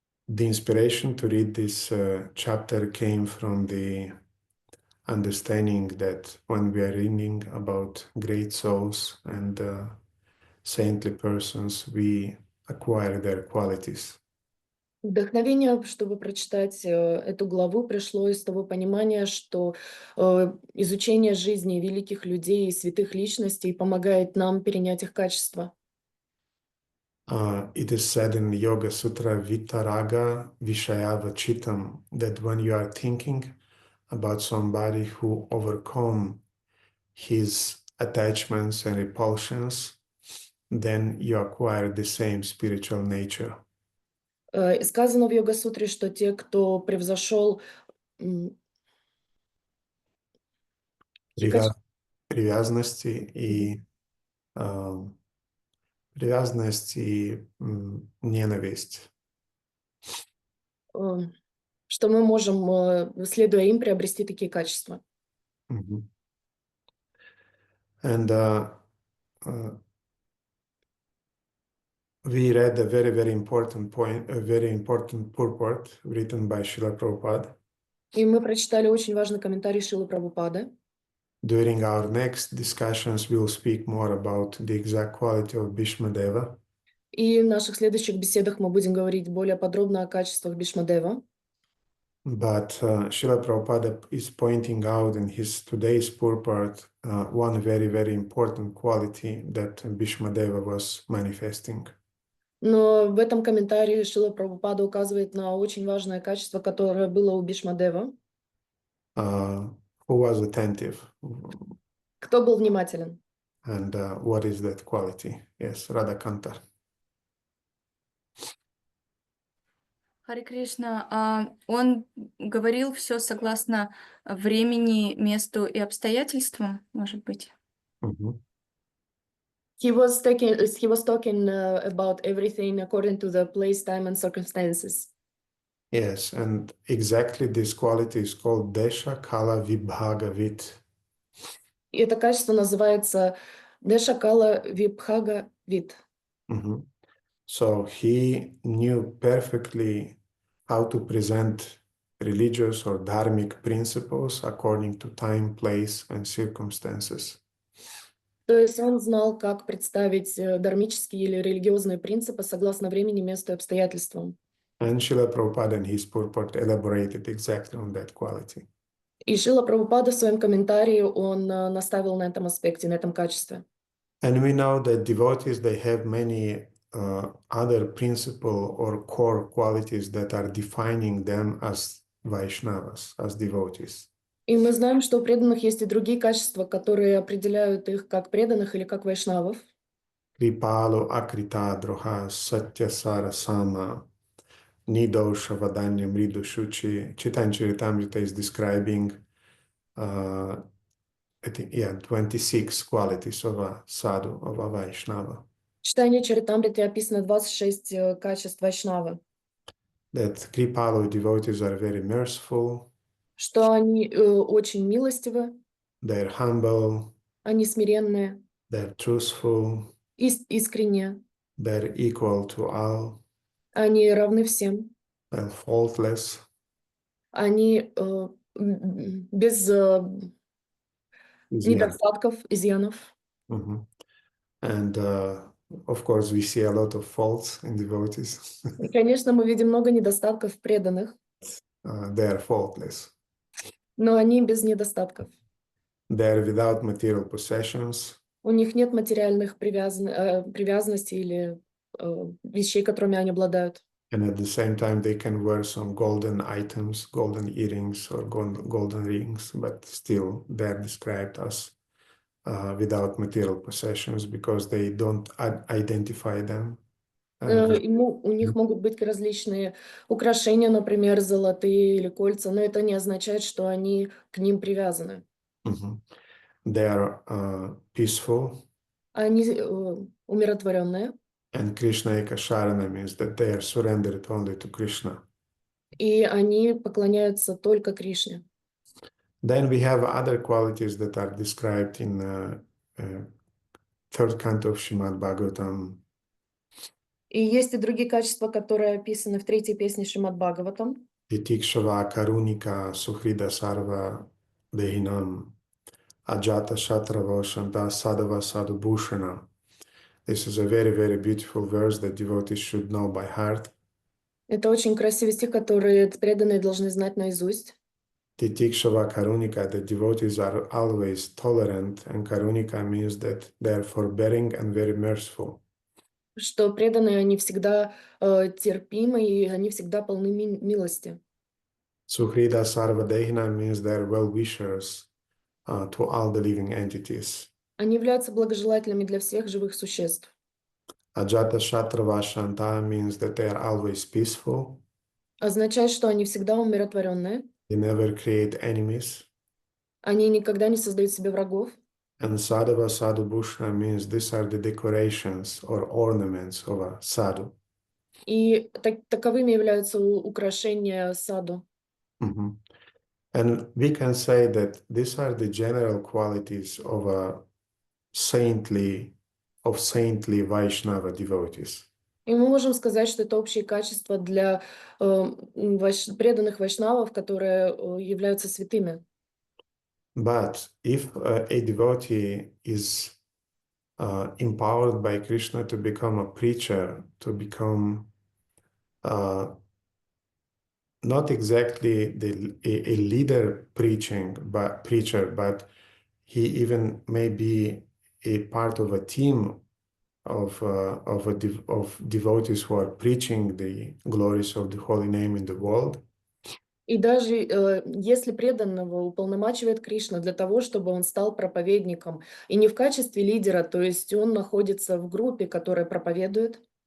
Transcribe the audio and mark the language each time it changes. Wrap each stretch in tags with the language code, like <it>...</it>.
<en>The inspiration to read this chapter came from the understanding that when we are reading about great souls and saintly persons, we acquire their qualities.</en> <ru>Вдохновение, чтобы прочитать эту главу, пришло из того понимания, что изучение жизни великих людей и святых личностей помогает нам перенять их качества.</ru> <en>It is said in Yoga Sutra</en> <sa>Vitaraga Vishayava Chitam</sa> <en>that when you are thinking about somebody who overcome his attachments and repulsions, then you acquire the same spiritual nature.</en> <ru>И сказано в Йога-сутре, что те, кто превзошел какие качества? Привязанности и ненависть. Что мы можем, следуя им, приобрести такие качества.</ru> <en>And we read a very, very important point, a very important purport written by Srila Prabhupada.</en> <ru>И мы прочитали очень важный комментарий Шрилы Прабхупады.</ru> <en>During our next discussions, we will speak more about the exact quality of Bhishmadeva.</en> <ru>И в наших следующих беседах мы будем говорить более подробно о качествах Бишмадева.</ru> <en>But Srila Prabhupada is pointing out in his today's purport one very, very important quality that Bhishmadeva was manifesting.</en> <ru>Но в этом комментарии Шрила Прабхупада указывает на очень важное качество, которое было у Бишмадева.</ru> <en>Who was attentive.</en> <ru>Кто был внимателен?</ru> <en>And what is that quality? Yes, Radhakanta.</en> <ru>Харе Кришна, он говорил все согласно времени, месту и обстоятельствам, может быть?</ru> <en>He was talking about everything according to the place, time, and circumstances. Yes, and exactly this quality is called desha-kala-vibhagavit.</en> <ru>И это качество называется desha-kala-vibhagavit.</ru> <en>So he knew perfectly how to present religious or dharmic principles according to time, place, and circumstances.</en> <ru>То есть он знал, как представить дharмические или религиозные принципы согласно времени, месту и обстоятельствам.</ru> <en>And Srila Prabhupada in his purport elaborated exactly on that quality.</en> <ru>И Шрила Прабхупада в своем комментарии он наставил на этом аспекте, на этом качестве.</ru> <en>And we know that devotees, they have many other principal or core qualities that are defining them as Vaishnavas, as devotees.</en> <ru>И мы знаем, что у преданных есть и другие качества, которые определяют их как преданных или как вайшнавов.</ru> <sa>Kripalo akrita droha satyasara sama nidosha vadanya mridu shuchi.</sa> <en>Chaitanya Charitamrita is describing I think, 26 qualities of a sadhu, of a Vaishnava.</en> <ru>В читании Чаритамриты описано 26 качеств вайшнавы.</ru> <en>That Kripalo devotees are very merciful.</en> <ru>Что они очень милостивы.</ru> <en>They're humble.</en> <ru>Они смиренные.</ru> <en>They're truthful.</en> <ru>Искренние.</ru> <en>They're equal to all.</en> <ru>Они равны всем.</ru> <en>They're faultless.</en> <ru>Они без недостатков, изъянов.</ru> <en>And of course, we see a lot of faults in devotees.</en> <ru>И, конечно, мы видим много недостатков в преданных.</ru> <en>They are faultless.</en> <ru>Но они без недостатков.</ru> <en>They are without material possessions.</en> <ru>У них нет материальных привязанностей или вещей, которыми они обладают.</ru> <en>And at the same time, they can wear some golden items, golden earrings or golden rings, but still they're described as without material possessions because they don't identify them.</en> <ru>У них могут быть различные украшения, например, золотые или кольца, но это не означает, что они к ним привязаны.</ru> <en>They are peaceful.</en> <ru>Они умиротворенные.</ru> <en>And Krishna Ekasharana means that they are surrendered only to Krishna.</en> <ru>И они поклоняются только Кришне.</ru> <en>Then we have other qualities that are described in third canto of Srimad Bhagavatam.</en> <ru>И есть и другие качества, которые описаны в третьей песне Шримад Бхагаватам.</ru> <sa>Titikshava Karunika Suhrida Sarva Dehinam Ajata Shatrava Shanta Sadhava Sadhu Bhushana.</sa> <en>This is a very, very beautiful verse that devotees should know by heart.</en> <ru>Это очень красивый стих, который преданные должны знать наизусть.</ru> <en>Titikshava Karunika, the devotees are always tolerant, and Karunika means that they are forbearing and very merciful.</en> <ru>Что преданные, они всегда терпимы, и они всегда полны милости.</ru> <en>Suhrida Sarvadehina means they're well-wishers to all the living entities.</en> <ru>Они являются благожелательными для всех живых существ.</ru> <sa>Ajata Shatrava Shanta</sa> <en>means that they are always peaceful.</en> <ru>Означает, что они всегда умиротворенные,</ru> <en>They never create enemies.</en> <ru>они никогда не создают себе врагов.</ru> <en>And</en> <sa>Sadhava Sadhu Bhushna</sa> <en>means these are the decorations or ornaments of a sadhu.</en> <ru>И таковыми являются украшения саду. Mhm.</ru> <en>And we can say that these are the general qualities of saintly Vaishnava devotees.</en> <ru>И мы можем сказать, что это общие качества для преданных вайшнавов, которые являются святыми.</ru> <en>But if a devotee is empowered by Krishna to become a preacher, to become not exactly a leader preacher, but he even may be a part of a team of devotees who are preaching the glories of the holy name in the world.</en> <ru>И даже если преданного уполномачивает Кришна для того, чтобы он стал проповедником, и не в качестве лидера, то есть он находится в группе, которая проповедует,</ru>